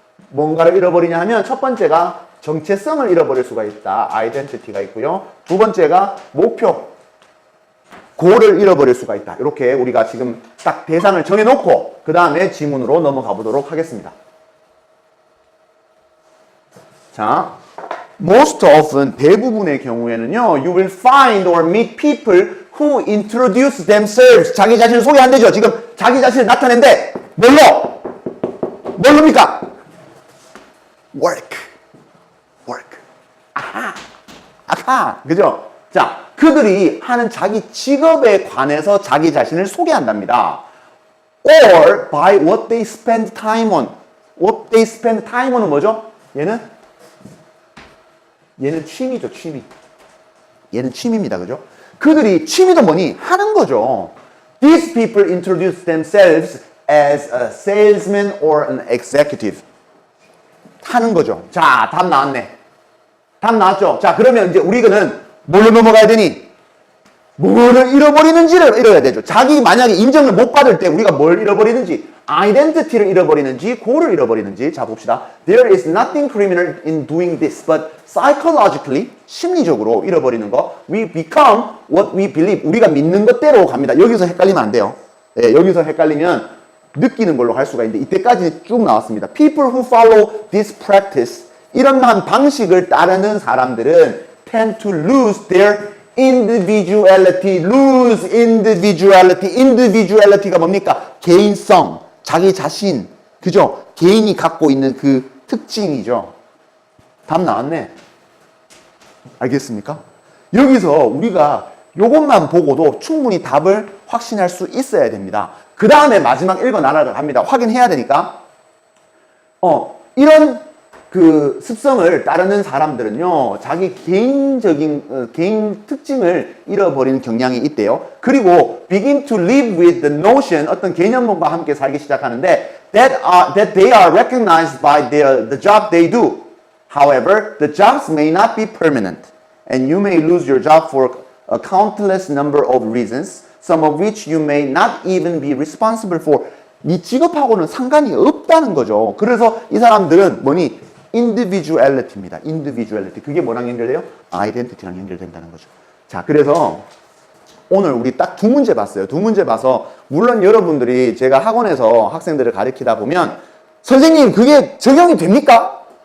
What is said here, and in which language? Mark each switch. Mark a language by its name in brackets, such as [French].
[Korean] 뭔가를 잃어버리냐 하면 첫 번째가 정체성을 잃어버릴 수가 있다. 아이덴티티가 있고요. 두 번째가 목표, 고를 잃어버릴 수가 있다. 이렇게 우리가 지금 딱 대상을 정해놓고 그 다음에 지문으로 넘어가 보도록 하겠습니다. 자, [English] most often [Korean] 대부분의 경우에는요, [English] you will find or meet people who introduce themselves. [Korean] 자기 자신을 소개한대죠. 지금 자기 자신을 나타낸데 뭘로입니까? [English] work. [Korean] 아하. 그죠? 자, 그들이 하는 자기 직업에 관해서 자기 자신을 소개한답니다. [English] or by what they spend time on. what they spend time on은 [Korean] 뭐죠? 얘는 취미죠, 취미. 얘는 취미입니다. 그죠? 그들이 취미도 뭐니? 하는 거죠. [English] These people introduce themselves as a salesman or an executive. [Korean] 하는 거죠. 자, 답 나왔네. 답 나왔죠? 자, 그러면 이제 우리는 뭘로 넘어가야 되니? 뭐를 잃어버리는지를 잃어야 되죠. 자기 만약에 인정을 못 받을 때 우리가 뭘 잃어버리는지, 아이덴티티를 잃어버리는지, 고를 잃어버리는지. 자, 봅시다. [English] There is nothing criminal in doing this, but psychologically, [Korean] 심리적으로 잃어버리는 거. [English] We become what we believe. [Korean] 우리가 믿는 것대로 갑니다. 여기서 헷갈리면 안 돼요. 예, 여기서 헷갈리면 느끼는 걸로 갈 수가 있는데 이때까지 쭉 나왔습니다. [English] People who follow this practice, [Korean] 이러한 방식을 따르는 사람들은 [English] tend to lose their individuality. lose individuality. [Korean] individuality가 뭡니까? 개인성, 자기 자신, 그죠? 개인이 갖고 있는 그 특징이죠. 답 나왔네. 알겠습니까? 여기서 우리가 요것만 보고도 충분히 답을 확신할 수 있어야 됩니다. 그 다음에 마지막 읽어 나가갑니다. 확인해야 되니까. 이런 그 습성을 따르는 사람들은요, 자기 개인적인 개인 특징을 잃어버리는 경향이 있대요. [English] 그리고 begin to live with the notion, [Korean] 어떤 개념과 함께 살기 시작하는데 [English] that they are recognized by the job they do. However, the jobs may not be permanent, and you may lose your job for a countless number of reasons, some of which you may not even be responsible for. [Korean] 네 직업하고는 상관이 없다는 거죠. 그래서 이 사람들은 뭐니? individuality입니다. individuality. 그게 뭐랑 연결돼요? identity랑 연결된다는 거죠. 자, 그래서 오늘 우리 딱 두 문제 봤어요. 두 문제 봐서 물론 여러분들이 제가 학원에서 학생들을 가르치다 보면 선생님 그게 적용이 됩니까?